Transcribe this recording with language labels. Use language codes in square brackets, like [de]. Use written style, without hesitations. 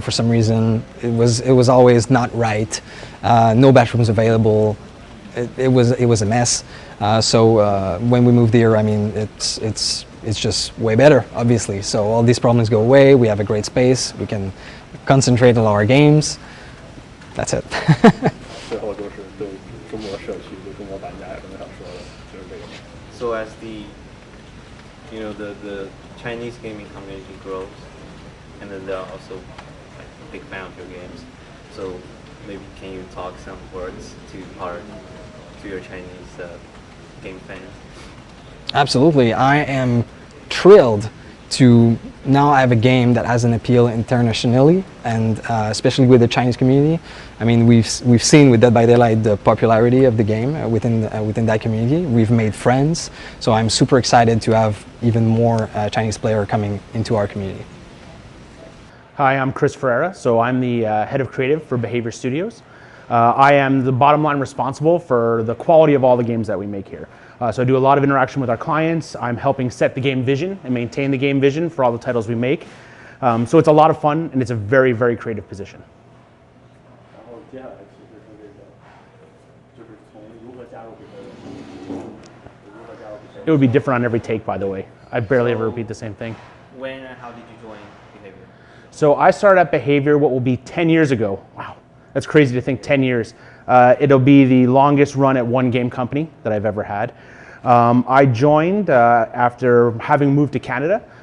[en] For some reason, it was always not right. No bathrooms available. It was a mess. So when we moved here, I mean, it's just way better, obviously. So all these problems go away. We have a great space. We can concentrate on our games. That's it. [zh] 最后就是对中国社区、对中国玩家有什么想说的，就是这个。 [en] So as the Chinese gaming community grows, and then they're also like a big fan of your games. So maybe can you talk some words to your Chinese game fans? Absolutely. I am thrilled to now have a game that has an appeal internationally, and especially with the Chinese community. I mean, we've seen with Dead by Daylight the popularity of the game within that community. We've made friends, so I'm super excited to have even more Chinese players coming into our community. Hi, I'm Chris Ferreira, so I'm the head of creative for Behavior Studios. I am the bottom line responsible for the quality of all the games that we make here. So I do a lot of interaction with our clients. I'm helping set the game vision and maintain the game vision for all the titles we make. So it's a lot of fun, and it's a very, very creative position. [zh] 然后接下来其实是这个，就是从如何加入比赛，如何加入比赛。 [en] It would be different on every take, by the way. I barely ever repeat the same thing. When and how did you join Behavior? So I started at Behavior what will be 10 years ago. Wow. That's crazy to think, 10 years. It'll be the longest run at one game company that I've ever had. I joined after having moved to Canada.